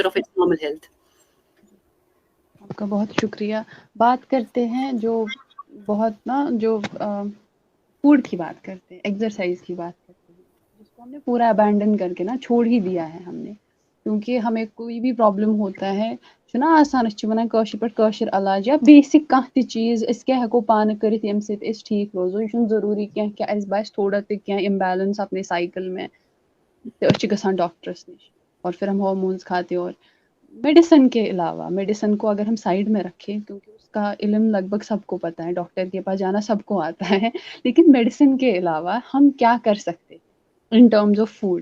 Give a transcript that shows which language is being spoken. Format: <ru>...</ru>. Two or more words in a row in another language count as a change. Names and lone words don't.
<en>फीचर ऑफ इट्स नॉर्मल हेल्थ।</en> <hi>आपका बहुत शुक्रिया। बात करते हैं जो बहुत ना जो फूड की बात करते हैं, एक्सरसाइज़ की बात करते हैं, जिसको हमने पूरा अबैंडन करके ना छोड़ ही दिया है हमने। क्योंकि हमें कोई भी प्रॉब्लम होता है,</hi> <ks>छुना आसान वनान कौशिर पे कौशिर इलाज या बेसिक कह ती चीज़ अस क्या हेको पान करित यम से अस ठीक रोजो, यह ज़रूरी कह कि अस बास थोड़ा तो क्या इम्बैलेंस अपने साइकिल में, तो अस गसान डॉक्टर्स निश,</ks> <hi>और फिर हम हार्मोन्स खाते, और मेडिसिन के अलावा, मेडिसिन को अगर हम साइड में रखें, क्योंकि उसका इल्म लगभग सबको पता है, डॉक्टर के पास जाना सबको आता है, लेकिन मेडिसिन के अलावा हम क्या कर सकते हैं</hi> <en>in terms of food?</en>